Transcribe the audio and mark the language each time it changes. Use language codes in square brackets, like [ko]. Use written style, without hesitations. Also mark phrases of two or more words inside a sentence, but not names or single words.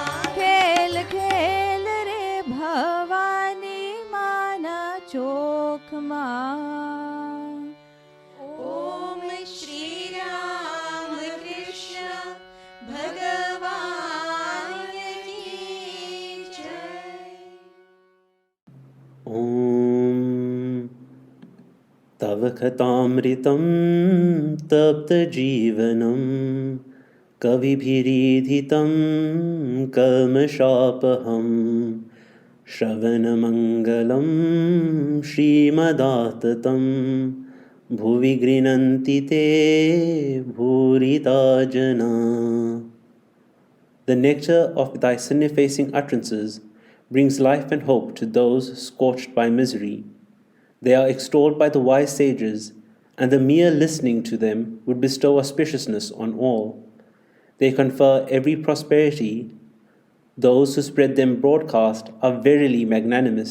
[gu] ખેલ ખેલ રે ભવાની માના ચોખમાં. [hi] ॐ श्री राम कृष्ण भगवान की जय. [sa] ॐ तव कथामृतं तप्तजीवनं कविभिरीधितं कल्मषापहं श्रवणमङ्गलं श्रीमदाततं भुवि गृह्णन्ति ते भूरिदा जना. [en] The nectar of thy sin-effacing utterances brings life and hope to those scorched by misery. They are extolled by the wise sages, and the mere listening to them would bestow auspiciousness on all. They confer every prosperity. Those who spread them broadcast are verily magnanimous.